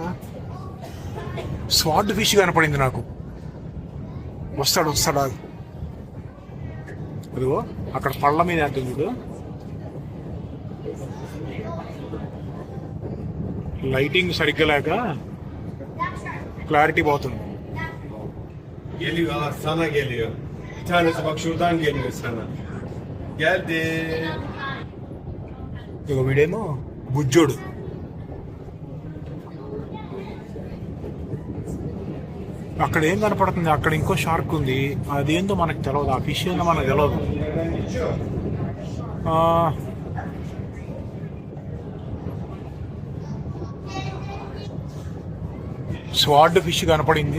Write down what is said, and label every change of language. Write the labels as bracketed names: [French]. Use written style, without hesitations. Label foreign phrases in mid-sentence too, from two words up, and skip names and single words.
[English] sword fish [Telugu] కనపడింది నాకు. వస్తాడు అదిగో అక్కడ పళ్ళ మీద ఎంత చూడు. లైటింగ్ సరిగ్గా లేక క్లారిటీ పోతుంది. [Turkish] Geliyor, sana geliyor. Bir tanesi bak şuradan geliyor sana. Geldi. [Telugu] ఇక వీడేమో బుజ్జోడు. అక్కడ ఏం కనపడుతుంది? అక్కడ ఇంకో షార్క్ ఉంది. అదేందో మనకు తెలియదు. ఆ ఫిష్ ఏందో మనకు తెలియదు. [English] sword fish [Telugu] కనపడింది.